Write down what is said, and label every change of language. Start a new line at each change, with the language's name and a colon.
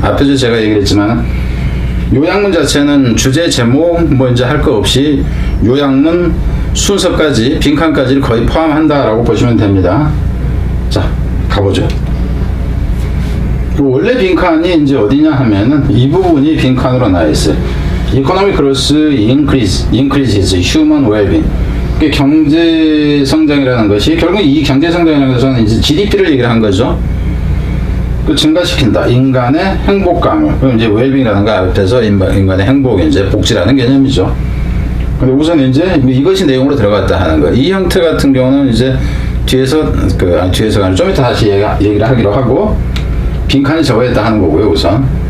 Korean: 앞에서 제가 얘기했지만 요약문 자체는 주제, 제목 뭐 이제 할 거 없이 요약문 순서까지 빈칸까지를 거의 포함한다라고 보시면 됩니다. 자, 가보죠. 원래 빈칸이 이제 어디냐 하면은 이 부분이 빈칸으로 나와 있어요.
English: Economic growth increases human well-being.
Korean: 경제 성장이라는 것이 결국 이 경제 성장이라는 것은 이제 GDP를 얘기를 한 거죠. 그 증가시킨다. 인간의 행복감을. 그럼 이제 웰빙이라는 거 앞에서 인간의 행복, 이제 복지라는 개념이죠. 근데 우선 이제 이것이 내용으로 들어갔다 하는 거예요. 이 형태 같은 경우는 이제 뒤에서 뒤에서 좀 이따 다시 얘기를 하기로 하고 빈칸이 적어야겠다 하는 거고요. 우선.